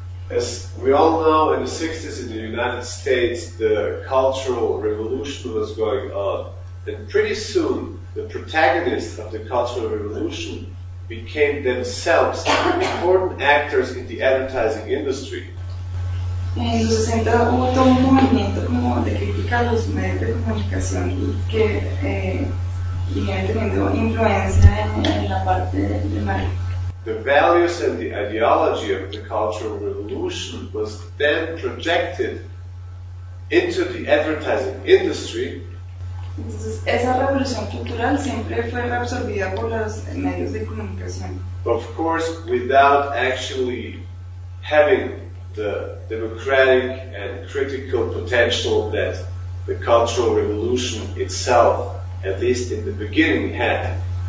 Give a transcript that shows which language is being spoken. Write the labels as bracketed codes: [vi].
[en] As we all know, in the 60s in the United States, the Cultural Revolution was going on, and pretty soon the protagonists of the Cultural Revolution became themselves important actors in the advertising industry. [es] En los 60 hubo todo un movimiento como de crítica a los medios de comunicación que viene teniendo influencia en la parte de marketing. [en] The values and the ideology of the Cultural Revolution was then projected into the advertising industry. [es] Entonces, esa revolución cultural siempre fue absorbida por los medios de comunicación. [en] Of course, without actually having the democratic and critical potential that the Cultural Revolution itself, at least in the beginning, had.